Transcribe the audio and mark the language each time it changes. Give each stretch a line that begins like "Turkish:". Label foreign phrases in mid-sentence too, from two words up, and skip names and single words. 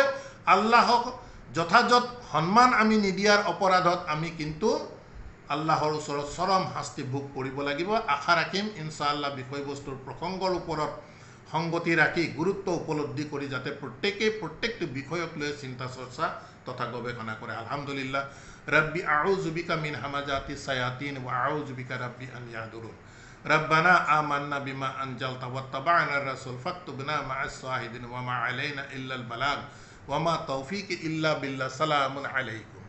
Assamese: আল্লাহক যথাযথ সন্মান আমি নিদিয়াৰ অপৰাধত আমি কিন্তু আল্লাহৰ ওচৰত চৰম শাস্তি ভোগ কৰিব লাগিব। আশা ৰাখিম ইনশাআল্লাহ বিষয়বস্তুৰ প্ৰসংগৰ ওপৰত সংগতি ৰাখি গুৰুত্ব উপলব্ধি কৰি যাতে প্ৰত্যেকেই প্ৰত্যেকটো বিষয়ক লৈ চিন্তা চৰ্চা তথা গৱেষণা কৰে। আলহামদুলিল্লাহ।
Arabic: رب أعوذ بك من همزات الشياطين وأعوذ بك رب أن يحضرون. ربنا آمنا بما أنزلت واتبعنا الرسول فاكتبنا مع الشاهدين وما علينا إلا البلاغ وما توفيقي إلا بالله. سلام عليكم.